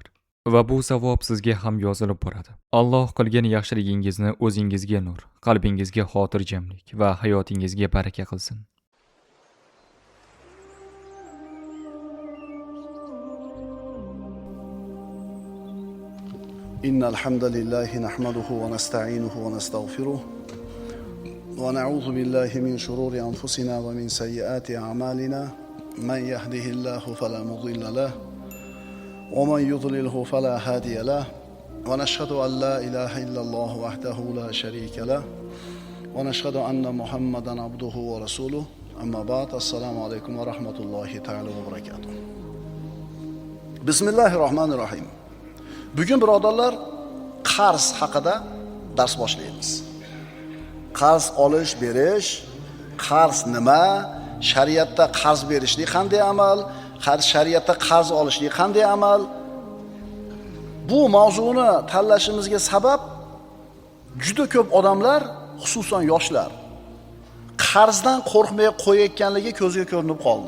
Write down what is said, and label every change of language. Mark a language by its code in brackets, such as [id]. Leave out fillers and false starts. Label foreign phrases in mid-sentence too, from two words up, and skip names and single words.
[uz] Va bu savob sizga ham yozilib boradi. Alloh qilgan yaxshiligingizni o'zingizga nur, qalbingizga xotirjamlik va hayotingizga baraka qilsin. [ar] إن الحمد لله نحمده ونستعينه ونستغفره ونعوذ بالله من شرور أنفسنا ومن سيئات أعمالنا. من يهده الله فلا مضل له ومن يضلله فلا هادي له ونشهد أن لا إله إلا الله وحده لا شريك له ونشهد أن محمدا عبده ورسوله أما بعد السلام عليكم ورحمة الله تعالى وبركاته. بسم الله الرحمن الرحيم. [uz] Bugun birodarlar qarz haqida dars boshlaymiz. Qarz olish, berish, qarz nima, shariatda qarz berishlik qanday amal, shariatda qarz olishlik qanday amal? Bu mavzuni tanlashimizga sabab juda ko'p odamlar, xususan yoshlar, qarzdan qo'rqmay qo'yayotganligi ko'zga ko'rinib qoldi.